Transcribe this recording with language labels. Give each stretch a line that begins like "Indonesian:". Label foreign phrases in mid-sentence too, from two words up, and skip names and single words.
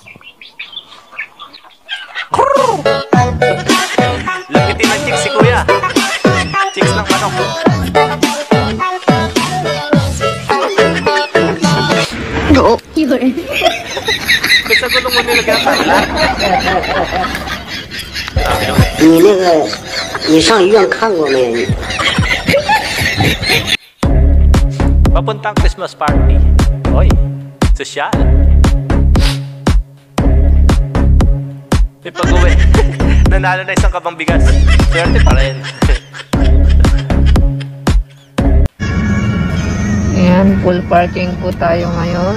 Filipino: Lapitin ng chicks si Kuya. Chicks ng manok. Yun. Ba't sa gulong mo nilagyan ang pala?
Chinese: 你那个，你上医院看过没？
Filipino: Papuntang Christmas party. Hoy, sosyal. May pag-uwi. Nanalo na isang kabang bigas. Swerte pa rin. Ayan,
English: full parking
Filipino: po tayo ngayon.